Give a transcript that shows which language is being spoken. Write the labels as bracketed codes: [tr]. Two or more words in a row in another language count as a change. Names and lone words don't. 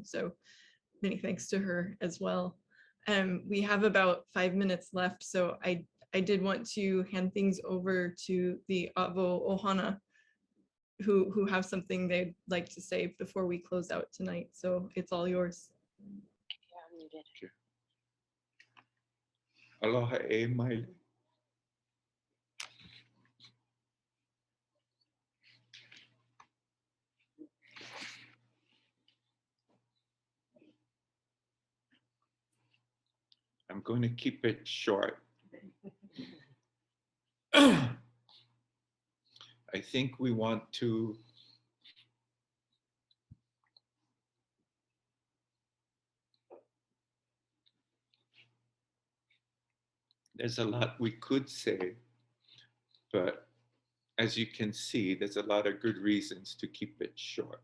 [en] So many thanks to her as well. We have about 5 minutes left, so I did want to hand things over to the Avo Ohana, who have something they'd like to say before we close out tonight. So it's all yours. [haw] Aloha e Maile. [en] I'm going to keep it short. I think we want to there's a lot we could say, but as you can see, there's a lot of good reasons to keep it short.